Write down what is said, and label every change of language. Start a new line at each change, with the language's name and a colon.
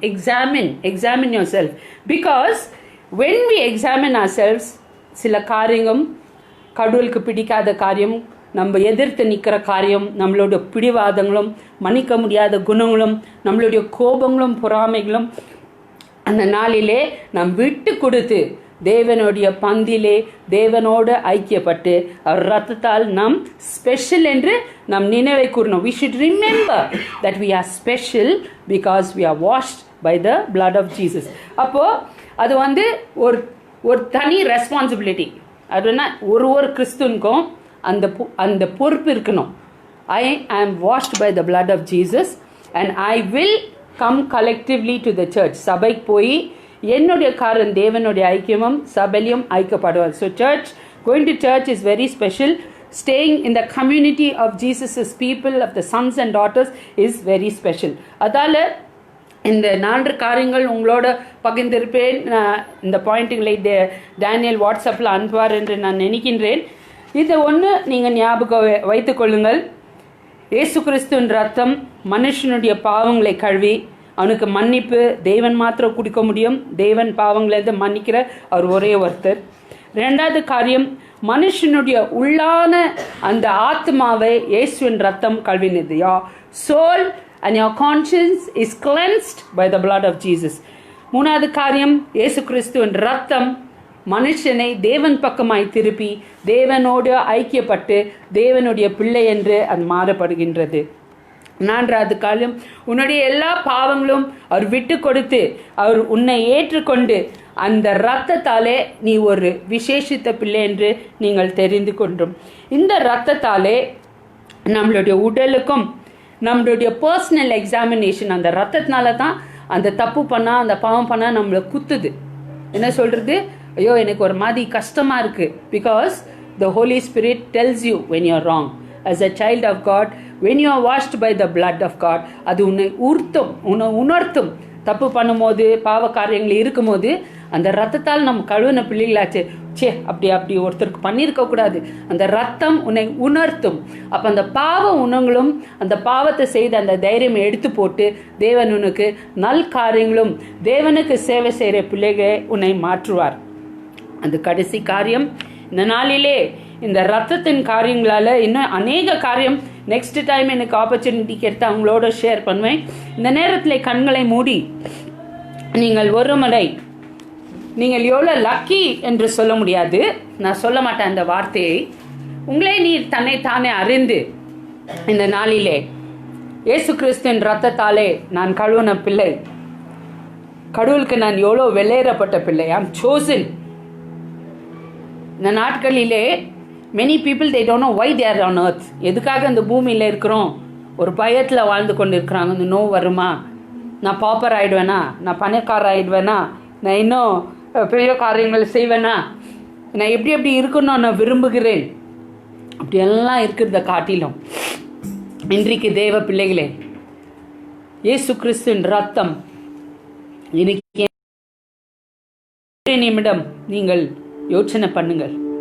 English: Examine yourself. Because when we examine ourselves,
Tamil: சில காரியங்களும் கடவுளுக்கு பிடிக்காத காரியம், நம்ம எதிர்த்து நிற்கிற காரியம், நம்மளோட பிடிவாதங்களும் மன்னிக்க முடியாத குணங்களும் நம்மளுடைய கோபங்களும் பொறாமைகளும் அந்த நாளிலே நாம் விட்டு கொடுத்து தேவனுடைய பந்திலே தேவனோடு ஐக்கியப்பட்டு அவர் ரத்தத்தால் நாம் ஸ்பெஷல் என்று நாம் நினைவை கூறணும்.
English: We should remember that we are special because we are washed by the blood of Jesus.
Tamil: அப்போ அது ஒரு தனி ரெஸ்பான்சிபிலிட்டி. அதுனா ஒரு கிறிஸ்துவனுக்கும் அந்த பொறுப்பு இருக்கணும்.
English: I am washed by the blood of Jesus and I will come collectively to the church.
Tamil: சபைக்கு போய் என்னுடைய காரன் தேவனுடைய ஐக்கியமும் சபையிலும் ஐக்கியப்படுவார்.
English: So church, going to church is very special. Staying in the community of Jesus' people, of the sons and daughters, is very special.
Tamil: அதால இந்த 4 காரியங்கள் உங்களோட பகிர்ந்திருப்பேன். இந்த பாயிண்ட்டுகளை டேனியல் வாட்ஸ்அப்பில் அனுப்புவார் என்று நான் நினைக்கின்றேன். இது ஒன்று நீங்கள் ஞாபகம் வைத்துக் கொள்ளுங்கள். இயேசு கிறிஸ்துவின் ரத்தம் மனுஷனுடைய பாவங்களை கழுவி அவனுக்கு மன்னிப்பு தேவன் மாத்திரம் கொடுக்க முடியும். தேவன் பாவங்களை மன்னிக்கிற அவர் ஒரே ஒருத்தர். 2வது காரியம், மனுஷனுடைய உள்ளான அந்த ஆத்மாவை இயேசுவின் ரத்தம் கழுவினது.
English: Your soul and your conscience is cleansed by the blood of Jesus.
Tamil: 3வது காரியம், இயேசு கிறிஸ்துவின் ரத்தம் மனுஷனை தேவன் பக்கமாய் திருப்பி தேவனோடு ஐக்கியப்பட்டு தேவனுடைய பிள்ளை என்று அது மாறப்படுகின்றது. 4வது காரியம், உன்னுடைய எல்லா பாவங்களும் அவர் விட்டு கொடுத்து அவர் உன்னை ஏற்றுக்கொண்டு அந்த இரத்தத்தாலே நீ ஒரு விசேஷித்த பிள்ளை என்று நீங்கள் தெரிந்து கொண்டோம். இந்த இரத்தத்தாலே நம்மளுடைய உடலுக்கும் நம்மளுடைய பர்சனல் எக்ஸாமினேஷன், அந்த ரத்தத்தினால தான் அந்த தப்பு பண்ணால் அந்த பாவம் பண்ணால் நம்மளை குத்துது. என்ன சொல்கிறது? ஐயோ எனக்கு ஒரு மாதிரி கஷ்டமாக இருக்குது.
English: Because the holy spirit tells you when you are wrong. As a child of God, when you are washed by the blood of God,
Tamil: அது உன்னை உணர்த்தும். தப்பு பண்ணும்போது பாவ காரியங்கள் இருக்கும்போது அந்த ரத்தத்தால் நம்ம கழுவின பிள்ளைகளாச்சு, அப்படி ஒருத்தருக்கு பண்ணியிருக்கக்கூடாது. அந்த ரத்தம் உன்னை உணர்த்தும். அப்போ அந்த பாவ உணங்களும் அந்த பாவத்தை செய்த அந்த தைரியம் எடுத்து போட்டு தேவன் உனக்கு நல் காரியங்களும் தேவனுக்கு சேவை செய்கிற பிள்ளைகளை உன்னை மாற்றுவார். அந்த கடைசி காரியம், இந்த நாளிலே இந்த ரத்தத்தின் காரியங்களால் இன்னும் அநேக காரியம் நெக்ஸ்ட் டைம் எனக்கு ஆப்பர்ச்சுனிட்டி கிடைத்து அவங்களோட ஷேர் பண்ணுவேன். இந்த நேரத்தில் கண்களை மூடி நீங்கள் ஒரு முறை, நீங்கள் எவ்வளோ லக்கி என்று சொல்ல முடியாது, நான் சொல்ல மாட்டேன் அந்த வார்த்தையை. உங்களே நீர் தன்னைத்தானே அறிந்து இந்த நாளிலே இயேசு கிறிஸ்துவின் ரத்தத்தாலே நான் கழுவின பிள்ளை, கடவுளுக்கு நான் எவ்வளோ வெளியேறப்பட்ட பிள்ளை,
English: I am chosen.
Tamil: இந்த நாட்களிலே many people
English: they don't know why they are on earth.
Tamil: எதுக்காக இந்த பூமியில் இருக்கிறோம் ஒரு பயத்தில் வாழ்ந்து கொண்டு இருக்கிறாங்க. இந்த நோய் வருமா, நான் பாப்பர் ஆகிடுவேனா, நான் பணக்காரர் ஆகிடுவேனா, நான் இன்னும் பெரிய காரியங்கள் செய்வேனா, நான் எப்படி எப்படி இருக்கணும் நான் விரும்புகிறேன், அப்படியெல்லாம் இருக்கிறத காட்டிலும் இன்றைக்கு தேவ பிள்ளைகளே, இயேசு கிறிஸ்துவின் ரத்தம் இன்னைக்கு நிமிடம் நீங்கள் யோசனை பண்ணுங்கள்.